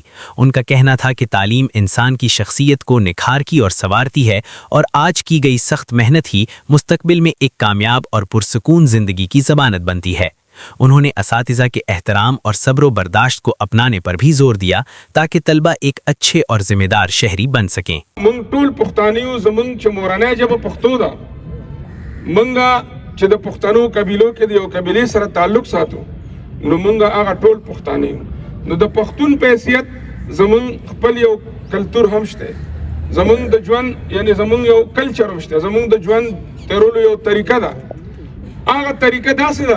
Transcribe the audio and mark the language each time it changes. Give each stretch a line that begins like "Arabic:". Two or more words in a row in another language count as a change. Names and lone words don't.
Urdu: ان کا کہنا تھا کہ تعلیم انسان کی شخصیت کو نکھارتی اور سنوارتی ہے اور آج کی گئی سخت محنت ہی مستقبل میں ایک کامیاب اور پرسکون زندگی کی ضمانت بنتی ہے. انہوں نے اساتذہ کے احترام اور صبر برداشت کو اپنانے پر بھی زور دیا تاکہ طلبہ ایک اچھے اور ذمہ دار شہری بن سکیں.
Pashto: मंगा چې د پښتنو قبیلو کې د یو قبیلې سره تعلق ساتو نو منګه هغه ټول پښتانه یو نو د پښتون په حیثیت زمون خپل یو کلچر هم شته زمون د ژوند یعنی زمون یو کلچر هم شته زمون د ژوند تیرولو یو طریقه ده هغه طریقه داسې ده